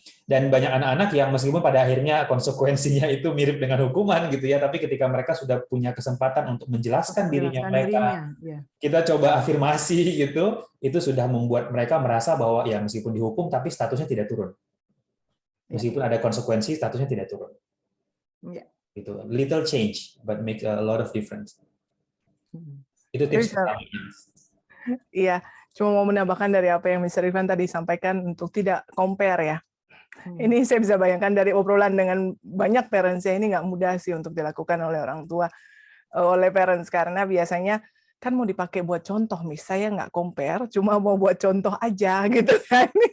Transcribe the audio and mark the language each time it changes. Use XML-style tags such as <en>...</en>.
<id>Dan banyak anak-anak yang meskipun pada akhirnya konsekuensinya itu mirip dengan hukuman gitu ya, tapi ketika mereka sudah punya kesempatan untuk menjelaskan dirinya mereka, kita coba afirmasi gitu, itu sudah membuat mereka merasa bahwa ya meskipun dihukum tapi statusnya tidak turun. Meskipun ada konsekuensi, statusnya tidak turun. Ya. Gitu.</id> <en>Little change, but make a lot of difference.</en> <id>Itu tips Bisa. pertama. Iya, cuma mau menambahkan dari apa yang Mr. Irfan tadi sampaikan untuk tidak compare ya. Ini saya bisa bayangkan dari obrolan dengan banyak parents ya, ini nggak mudah sih untuk dilakukan oleh orang tua, oleh parents, karena biasanya kan mau dipakai buat contoh, saya nggak compare, cuma mau buat contoh aja gitu kan.</id>